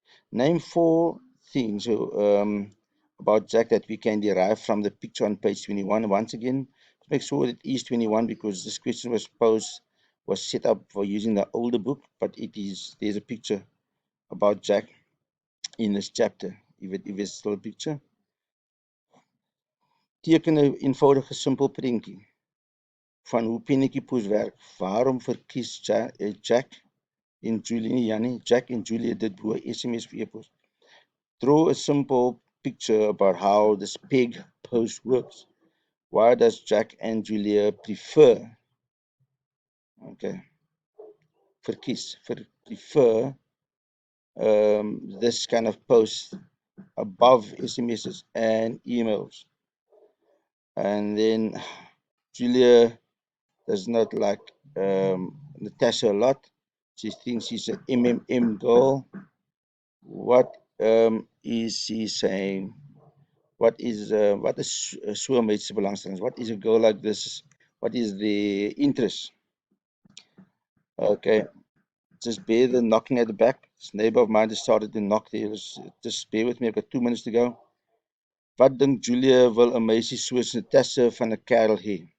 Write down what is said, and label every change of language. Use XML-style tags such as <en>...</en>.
<en>Name 4 things about Jack that we can derive from the picture on page 21. Once again, to make sure it is 21, because this question was set up for using the older book, but there's a picture about Jack in this chapter, if it's still a picture.</en> <af>Teken 'n eenvoudige simpel prentjie van hoe Pinnetjiepoes werk. Waarom verkies Jack en Julie Jack en Julie dit bo SMS of e-pos?</af> <en>Draw a simple picture about how this peg post works. Why does Jack and Julia prefer, prefer this kind of post above SMSs and emails? And then Julia does not like Natasha a lot. She thinks she's an MMM girl. What is she saying? What is soulmate's belangstelling? What is a girl like this? What is the interest? Okay, just bear the knocking at the back. This neighbor of mine just started to knock there. Just bear with me. I've got 2 minutes to go.</en> <af>Wat dink Julia wil 'n meisie soos Natasha van 'n kerel hê?</af>